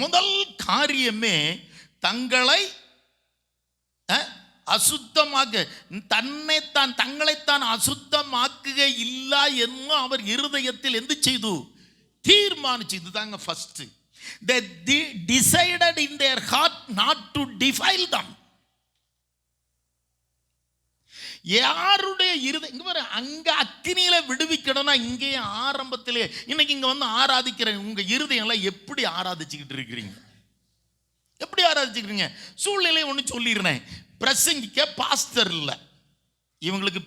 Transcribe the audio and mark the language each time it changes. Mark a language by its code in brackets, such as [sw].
[ta] முதல் காரியமே தங்களை அசுத்தமாக்க, தங்களைத்தான் அசுத்தமாக்குக இல்ல என்று அவர் இருதயத்தில் எந்த செய்து தீர்மானிச்சு. இதுதாங்க first. [en] They decided in their heart not to defile them. [ta] யாருடைய இருதயம் அங்க அக்கினியில விடுவிக்கணும்னா இங்கே ஆரம்பத்திலே, இன்னைக்கு இங்க வந்து ஆராதிக்கிற உங்க இருதயம்லாம் எப்படி ஆராதிச்சுக்கிட்டு இருக்கிறீங்க? எப்படி ஆராதிச்சுக்கிறீங்க? சூழ்நிலை ஒன்று சொல்லிடுறேன். பிரசங்கிக்க பாஸ்டர் இல்லை இவங்களுக்கு.